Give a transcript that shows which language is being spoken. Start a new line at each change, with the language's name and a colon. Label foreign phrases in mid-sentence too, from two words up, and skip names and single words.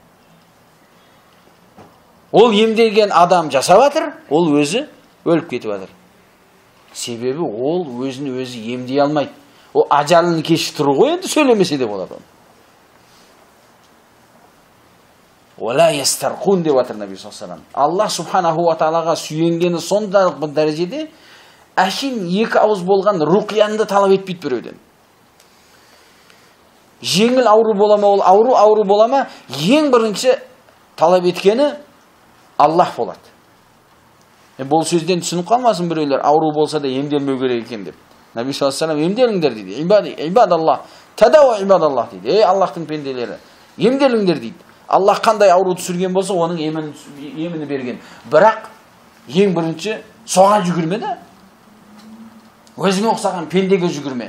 Kazakh: Ол емделген адам жасап жатыр, ол өзі өліп кетіп жатыр. Себебі ол өзін өзі емдей алмайды. О ажалын кешіктіру ғой, енді сөйлемесе де болады.
Arabic: ولا يسترقون
Kazakh: деп жатыр Наби
Arabic: صلى الله عليه وسلم. الله سبحانه وتعالى
Kazakh: сүйенгені сондайлық бір дәрежеде, әшейін екі ауыз болған руқиянды талап етпейді біреуден. Жеңіл ауру бола ма, ол ауру бола ма, ең бірінші талап еткені Аллах болады. Бұл сөзден түсініп қалмасын біреулер, ауру болса да емделмеу керек екен деп. Наби
Arabic: صلى الله عليه وسلم
Kazakh: емделіңдер дейді.
Arabic: عباد الله تداووا عباد الله
Kazakh: дейді. Ей Аллахтың пенделері, емделіңдер дейді. Аллах қандай ауру түсірген болса, оның емini берген. Бірақ ең бірінші соған жүгірме де. Өзіңе ұқсаған пендеге жүгірме.